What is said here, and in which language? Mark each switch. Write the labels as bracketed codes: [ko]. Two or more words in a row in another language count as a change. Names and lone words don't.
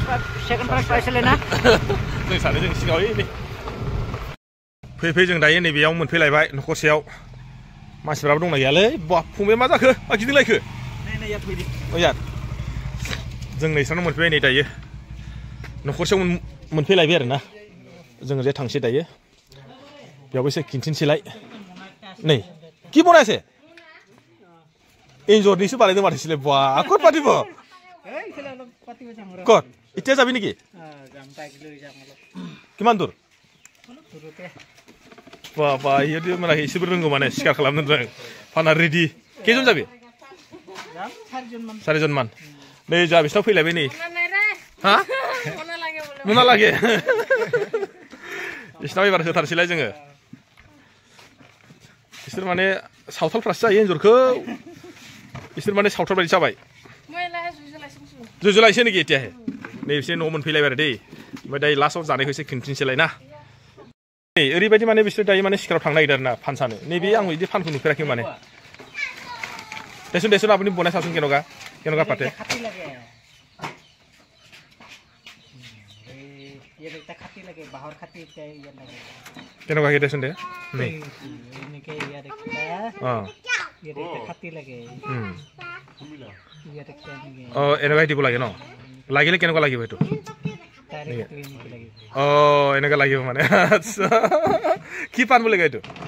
[brx] जों सानैजों सिगाङाव नै फैयै फैयै जों दायो नैबेयाव मोनफैलायबाय न'खरसेयाव मानसिफ्राबो दंना गैयालै बा फंबाया मा जाखो मा गिदिंलायखो जों नैसानाव मोनफैबाय नै दायो न'खरसेयाव मोनफैलायबाय आरो ना जोङो जे थांसै दायो बेयावबो एसे खिन्थिनोसैलाय नै [as] কি বনাইছে [brx] एन्जरनिसो बानायदों माथोसैलाय बा [as] ক'ত পাতিব ক'ত এতিয়া যাবি নেকি কিমান দূৰ বাবা ইহঁতে মানে [brx] एसेबो रोंगौ माने सिखार खालामनो रों फाना रेडि केजन जाबि चारिजन मान नै जा बिसनाव फैलायबाय नै हा मना लागे बिसनाव एबार होथारसैलाय जोङो बिसोर माने सावथालफ्रासो जायो एन्जरखौ बिसोर माने सावथाल बायदि जाबाय जुजुलायसो नेखि एतियाहे नै बिसोर न'आव मोनफैलायबाय आरो दै ओमफ्राय दायो लास्टआव जानायखौ एसे खिन्थिनोसैलाय ना नै ओरैबायदि माने बिसोर दायो माने सिखाराव थांनो नागिरदों आरो ना फान सानो नैबे आं बिदि फानखौ नुफेराखै माने देसुन देसुन [as] আপুনি বনাই চাচোন কেনেকুৱা পাতে কেনেকুৱা কি দেচোন দে [brx] नै [as] এনেকুৱা দিব লাগে ন লাগিলে কেনেকুৱা লাগিব এইটো এনেকুৱা লাগিব মানে আচ্ছা কি পান বুলি কয় এইটো